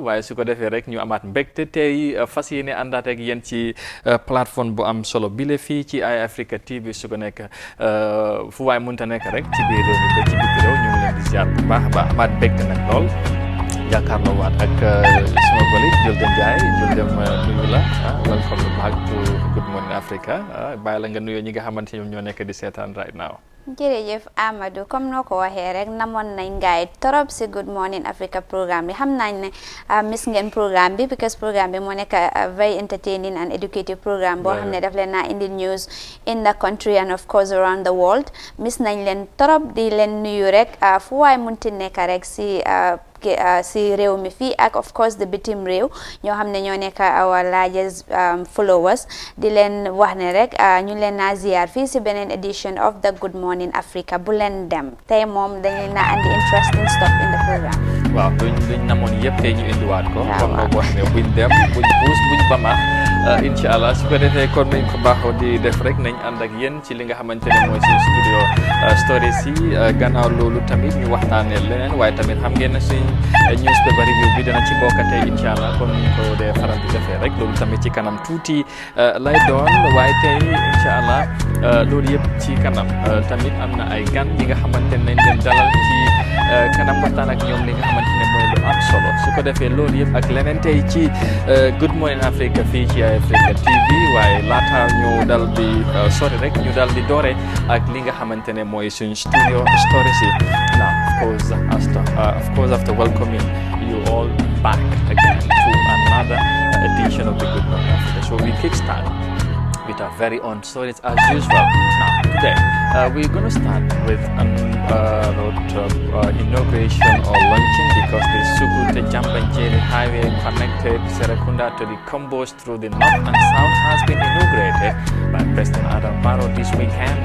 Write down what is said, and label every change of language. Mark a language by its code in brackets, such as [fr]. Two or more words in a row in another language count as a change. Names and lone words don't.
[wo] waaye su ko defee rek ñu amaat mbégte tey fas yéene àndaat ak yéen ci plateforme bu am solo bile fii ci Eye Africa TV su ko nekk fu waay mënta nekk rek ci biir réew mi ba ci biti réew ñu ngi leen di ziar bu baax a baax amaat mbégte nag lool jàkkaarloo waat ak suma collègue Julde Ndiaye Julde nuyu la [en] welcome back to Good Morning Africa [wo] bàyyi la nga nuyoo ñi nga xamante ñoom ñoo nekk di seetaan [en] right now. [wo] jërëjëf Amadou comme noo ko waxee rek namoon nañ ngaay torop si Good Morning Africa programme bi xam nañ ne miss ngeen programme bi because programme bi moo nekk [en] very entertaining and educative programme [wo] boo xam ne daf leen naa indi [en] news in the country and of course around the world [wo] miss nañ leen torop di leen nuyu rek fu waay munti nekk rek si réew mi fii ak [en] of course the [wo] bitim réew ñoo xam ne ñoo nekk [en] our largest followers [wo] di leen wax ne rek ñu leen naa ziar fii si beneen [en] edition of the Good Morning Africa [wo] bu leen dem tey moom dañu na andi [en] interesting stuff in the programme. [wo] waaw luñ namoon yëpp tey ñu indiwaat ko. comme nga wax ne buñ dem buñ puus buñ bamax [ar] إن شاء الله [wo] su ko defee kon nañ ko baaxoo di def rek nañ ànd ak yéen ci li nga xamante ne mooy suñu [en] studio stories [wo] yi gannaaw loolu tamit ñu waxtaanee leneen waaye tamit xam ngeen ne suñ [en] newspaper review [wo] bi dana ci bokkatee [ar] إن شاء الله [wo] kon ñu ko dee faral di defee rek loolu tamit ci kanam tuuti lay doon waaye tey [ar] إن شاء الله [wo] loolu yëpp ci kanam tamit am na ay gan yi nga xamante ne nañ leen dalal ci kanam waxtaan ak ñoom li nga xamante ne mooy lu am solo su ko defee loolu yëpp ak leneen tey ci Good Morning Africa fii ci Eye Africa TV waaye laata ñu dal di sori rek ñu dal di doore ak li nga xamante ne mooy suñ [en] studio stories [wo] yi now [en] of course after welcoming you all back again to another edition of the Good Morning Africa, so we kickstart with our very own stories as usual. Now today we're going to start with an inauguration or launching because the Sukuta Jambanjeri highway connected Serekunda to the Combos through the north and south has been inaugurated by President Adam Barrow this weekend.